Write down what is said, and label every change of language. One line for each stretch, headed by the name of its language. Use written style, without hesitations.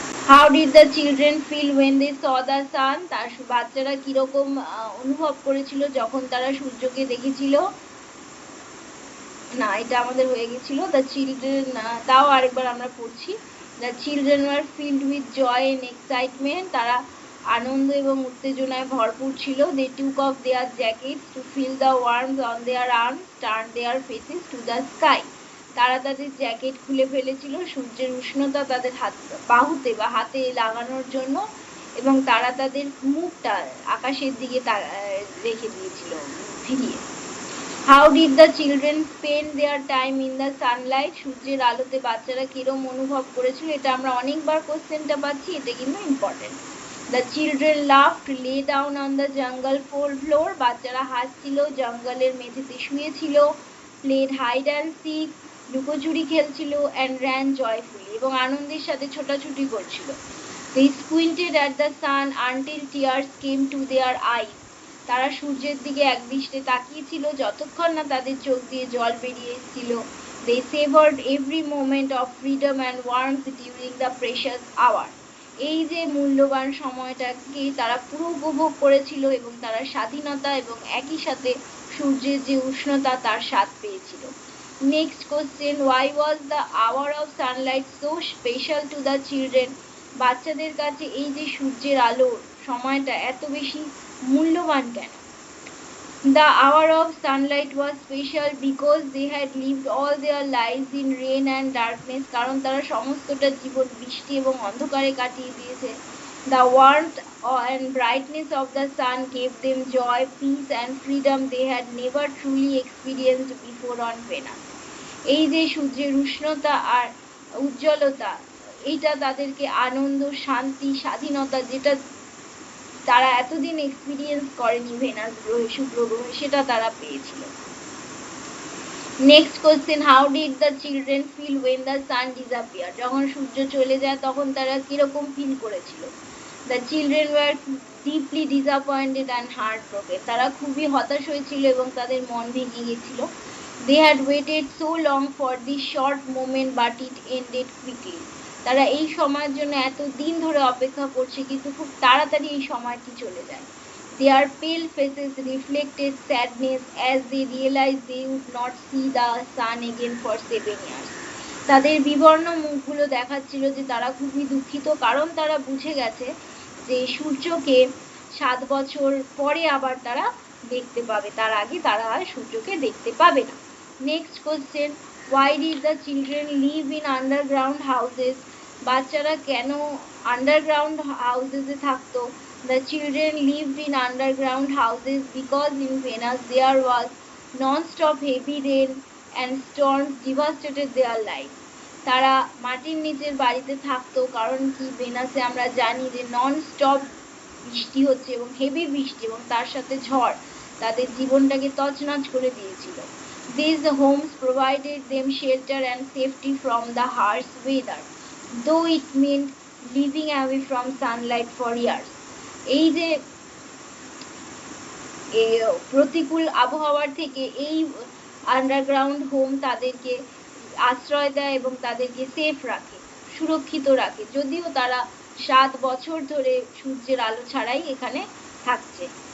English: How did the children feel when they saw the sun?
Bangla: তার বাচ্চারা কিরকম অনুভব করেছিল যখন তারা সূর্যকে দেখেছিল। না, এটা আমাদের হয়ে গেছিল।
English: The children,
Bangla: তাও আরেকবার আমরা পড়ছি।
English: The children were filled with joy and excitement. তারা
Bangla: আনন্দ এবং উত্তেজনায় ভরপুর ছিল।
English: They took off their jackets to feel the warmth on their arms, turn their faces to the sky.
Bangla: তারা তাদের জ্যাকেট খুলে ফেলেছিল সূর্যের উষ্ণতা তাদের বাহুতে বা হাতে লাগানোর জন্য, এবং তারা তাদের মুখটা আকাশের দিকে রেখে দিয়েছিল ফিরিয়ে।
English: How did the children spend their time in the sunlight?
Bangla: সূর্যের আলোতে বাচ্চারা কিরম অনুভব করেছিল, এটা আমরা অনেকবার কোশ্চেনটা পাচ্ছি, এটা কিন্তু important.
English: the children laughed, lay down on the jungle floor,
Bangla: বাচ্চারা হাসছিল, জঙ্গলের মেঝেতে শুয়েছিল।
English: played hide and seek,
Bangla: লুকোচুরি খেলছিল।
English: and ran joyfully,
Bangla: এবং আনন্দের সাথে ছোটাছুটি করছিল।
English: They squinted at the sun until tears came to their eyes.
Bangla: তারা সূর্যের দিকে একদৃষ্টে তাকিয়েছিল যতক্ষণ না তাদের চোখ দিয়ে জল বেরিয়ে এসেছিল।
English: They savored every moment of freedom and warmth during the precious hour.
Bangla: এই যে মূল্যবান সময়টাকে তারা পুরো উপভোগ করেছিল, এবং তারা স্বাধীনতা এবং একই সাথে সূর্যের যে উষ্ণতা তার স্বাদ পেয়েছিল।
English: Next question, why was the hour of sunlight so special to the children?
Bangla: বাচ্চাদের কাছে এই যে সূর্যের আলোর সময়টা এত বেশি মূল্যবান কেন?
English: The hour of sunlight was special because they had lived all their lives in rain and darkness.
Bangla: কারণ তারা সমস্তটা জীবন বৃষ্টি এবং অন্ধকারে কাটিয়ে দিয়েছে।
English: The warmth and brightness of the sun gave them joy, peace and freedom they had never truly experienced before on Venus.
Bangla: এই যে সূর্যের উষ্ণতা আর উজ্জ্বলতা, এটা তাদেরকে আনন্দ, শান্তি, স্বাধীনতা, যেটা তারা এতদিন এক্সপিরিয়েন্স করেনি ভেনাস গ্রহে, শুক্র গ্রহে, সেটা তারা পেয়েছিল।
English: Next question, how did the children feel when the sun disappear?
Bangla: যখন সূর্য চলে যায় তখন তারা কিরকম ফিল করেছিল?
English: The children were deeply disappointed and heartbroken.
Bangla: তারা খুবই হতাশ হয়েছিল এবং তাদের মন ভেঙে গিয়েছিল।
English: They had waited so long for this short moment but it ended quickly.
Bangla: তারা এই সময়ের জন্য এত দিন ধরে অপেক্ষা করছে, কিন্তু খুব তাড়াতাড়ি এই সময়টি চলে যায়।
English: Their pale faces reflected sadness as they realized they would not see the sun again for 7 years.
Bangla: তাদের বিবর্ণ মুখগুলো দেখাচ্ছিল যে তারা খুবই দুঃখিত, কারণ তারা বুঝে গেছে যে সূর্যকে 7 বছর পরে আবার তারা দেখতে পাবে, তার আগে তারা আর সূর্যকে দেখতে পাবে না।
English: Next question, why did the children live in underground houses?
Bangla: বাচ্চারা কেন আন্ডারগ্রাউন্ড হাউসেসে থাকতো?
English: The children lived in underground houses because in Venus there was non-stop heavy rain and storms devastated their lives.
Bangla: তারা মাটির নিচের বাড়িতে থাকতো, কারণ কি ভেনাসে আমরা জানি যে নন স্টপ বৃষ্টি হচ্ছে এবং হেভি বৃষ্টি এবং তার সাথে ঝড় তাদের জীবনটাকে তছনছ করে দিয়েছিল।
English: These homes provided them shelter and safety from the harsh weather, though it meant living away from sunlight for years.
Bangla: এই যে প্রতিকূল আবহাওয়ার থেকে এই আন্ডারগ্রাউন্ড হোম তাদেরকে আশ্রয় দেয় এবং তাদেরকে সেফ রাখে, সুরক্ষিত রাখে, যদিও তারা 7 বছর ধরে সূর্যের আলো ছাড়াই এখানে থাকছে।